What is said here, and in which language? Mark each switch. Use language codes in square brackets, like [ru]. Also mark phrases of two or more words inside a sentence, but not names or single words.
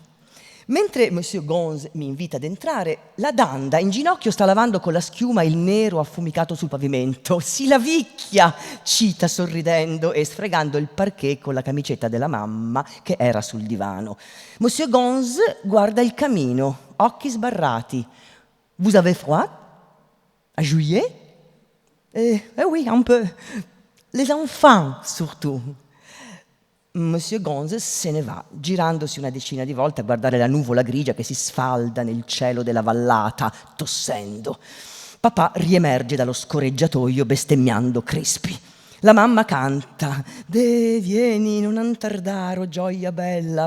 [it] Mentre Monsieur Gonz mi invita ad entrare, la Danda in ginocchio sta lavando con la schiuma il nero affumicato sul pavimento. Si lavicchia, cita sorridendo e sfregando il parquet con la camicetta della mamma che era sul divano. Monsieur Gonz guarda il camino, occhi sbarrati. [fr] Vous avez froid? À juillet? Oui, un peu. Les enfants, surtout. [it] Monsieur Gonz se ne va, girandosi una decina di volte a guardare la nuvola grigia che si sfalda nel cielo della vallata, tossendo. Papà riemerge dallo scorreggiatoio bestemmiando Crispy. La mamma canta «De, vieni, non tardare, oh gioia bella».